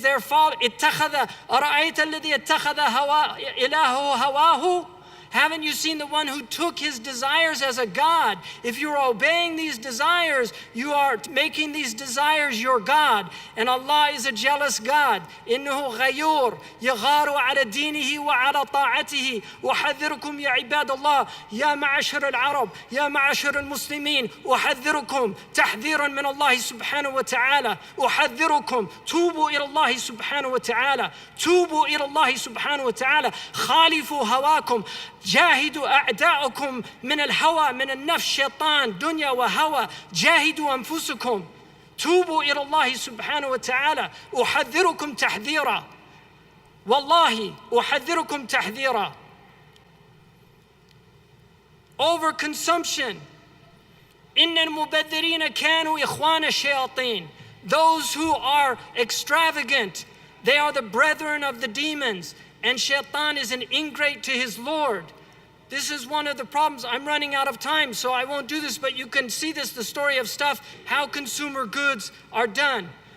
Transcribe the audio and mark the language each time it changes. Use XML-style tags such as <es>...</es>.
<en>They're following.</en> <ar>أَرَأَيْتَ الَّذِي اتَّخَذَ إِلَهُ هَوَاهُ.</ar> <en>Haven't you seen the one who took his desires as a God? If you're obeying these desires, you are making these desires your God. And Allah is a jealous God.</en> <ar>إِنَّهُ غَيُّورٌ يَغَارُ عَلَى دِينِهِ وَعَلَى طَاعَتِهِ وَحَذِّرُكُمْ يَا عِبَادَ اللَّهِ يَا مَعَشَرَ الْعَرَبِ يَا مَعَشَرَ الْمُسْلِمِينَ أُحَذِّرُكُمْ تَحْذِيرًا مِنَ اللَّهِ سُبْحَانَهُ وَتَعَالَى أُحَذِّرُكُمْ توبوا إلى الله سبحانه وتعالى توبوا إلى الله سبحانه وتعالى خالفوا هواكم جاهدوا أعداءكم من الهوى من النفس شيطان دنيا وهوى جاهدوا أنفسكم توبوا إلى الله سبحانه وتعالى أحذركم تحذيرا والله أحذركم تحذيرا.</ar> <en>Overconsumption.</en> <ar>إن المبذرين كانوا إخوان الشياطين.</ar> <en>Those who are extravagant, they are the brethren of the demons. And Shaitan is an ingrate to his Lord. This is one of the problems. I'm running out of time, so I won't do this, but you can see this, the story of stuff, how consumer goods are done.</en>